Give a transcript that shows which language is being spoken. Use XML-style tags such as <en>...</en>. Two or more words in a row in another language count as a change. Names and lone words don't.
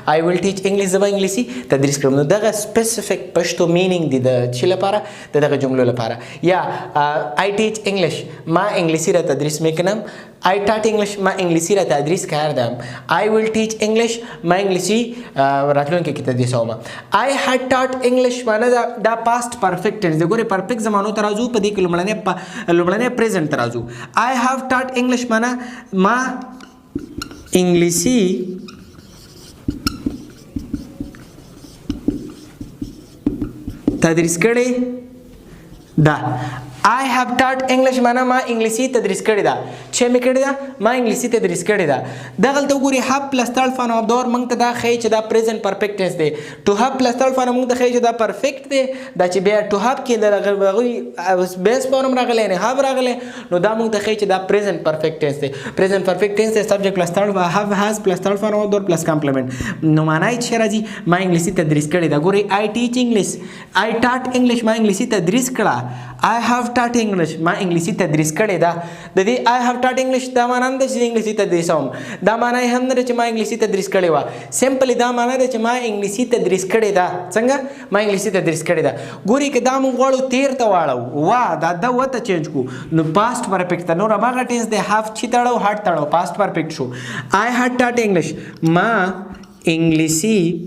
<en>I will teach English</en> <ps>زه به انګلیسي تدریس کړم. نو دغه سپیسیفیک پښتو مینینګ دی د چې لپاره د دغه جملو لپاره.</ps> <fa>یا</fa> <en>I teach English</en> <fa>ما انګلیسي را تدریس میکنم.</fa> <en>I taught English</en> <fa>ما انګلیسي را تدریس کردم.</fa> <en>I will teach English</en> <ps>ما انګلیسي راتلونکي کې تدریسوم.</ps> <en>I had taught English</en> <ps>معنا دا</ps> <en>past perfect tense</en> <ps>دی. ګورئ پرفیکټ زمانو ته راځو. په دې کې لومړنی پریزنټ ته راځو.</ps> <en>I have taught English</en> <ps>معنا ما انګلیسي تدریس کړی ده.</ps> <en>I have taught English</en> <ps>معنا ما انګلیسي تدریس کړې ده چې مې کړې ده ما انګلیسي تدریس کړې ده دغلته وګورئ</ps> <en>have plus third form of the verb</en> <ps>موږ ته دا ښیي چې دا</ps> <en>present perfect tense</en> <ps>دی</ps> <en>to have plus third form</en> <ps>موږ ته ښیي چې دا perfect دی دا چې بیا</ps> <en>to have</en> <ps>کې د هغوی</ps> <en>base form</en> <ps>راغلی یعنې have راغلی نو دا موږ ته ښیي چې دا</ps> <en>present perfect tense</en> <ps>دی</ps> <en>present perfect tense</en> <ps>دی</ps> <en>subject plus third have has plus third form of the verb plus complement</en> <ps>نو معنا یې چې راځي ما انګلیسي تدریس کړې ده ګورئ</ps> <en>I teach English I taught English</en> <ps>ما انګلیسي تدریس کړه</ps> <en>I have taught English</en> <ps>ما انګلیسي تدریس کړې ده د دې</ps> <en>I have taught English</en> <ps>دا معنا نه ده چې انګلیسي تدریسوم دا معنا یې هم نه ده چې ما انګلیسي تدریس کړې وه سمپلی دا معنا ده چې ما انګلیسي تدریس کړې ده څنګه ما انګلیسي تدریس کړې ده ګورئ که دا موږ غواړو تیر ته واړو وا دا ده و ته چینج کړو نو</ps> <en>past perfect</en> <ps>ته نور هماغه ټینس دی هاف چې تړو هټ تړو</ps> <en>past perfect</en> <ps>شو</ps> <en>I had taught English</en> <ps>ما انګلیسي</ps>